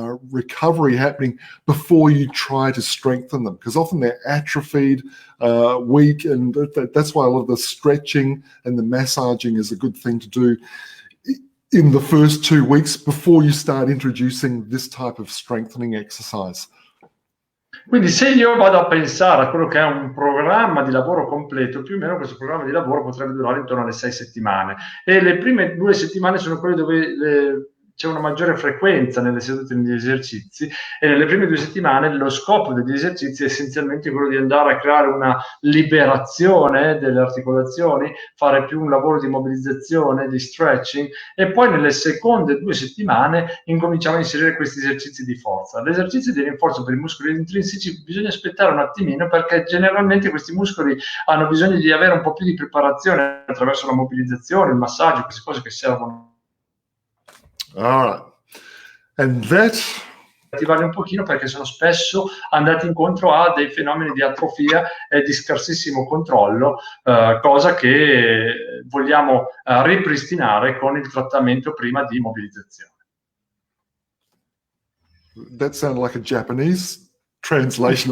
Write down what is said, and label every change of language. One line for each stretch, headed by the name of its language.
English: recovery happening before you try to strengthen them, because often they're atrophied, weak, and that's why a lot of the stretching and the massaging is a good thing to do in the first 2 weeks before you start introducing this type of strengthening exercise.
Italian: Quindi se io vado a pensare a quello che è un programma di lavoro completo, più o meno questo programma di lavoro potrebbe durare intorno alle 6 settimane, e le prime 2 settimane sono quelle dove c'è una maggiore frequenza nelle sedute degli esercizi, e nelle prime 2 settimane lo scopo degli esercizi è essenzialmente quello di andare a creare una liberazione delle articolazioni, fare più un lavoro di mobilizzazione, di stretching, e poi nelle seconde 2 settimane incominciamo a inserire questi esercizi di forza. L'esercizio di rinforzo per i muscoli intrinseci bisogna aspettare un attimino, perché generalmente questi muscoli hanno bisogno di avere un po' più di preparazione attraverso la mobilizzazione, il massaggio, queste cose che servono.
English: All right. And that...
Italian: attivarli un pochino, perché sono spesso andati incontro a dei fenomeni di atrofia e di scarsissimo controllo, cosa che vogliamo ripristinare con il trattamento prima di mobilizzazione.
English: That sounded like a Japanese translation.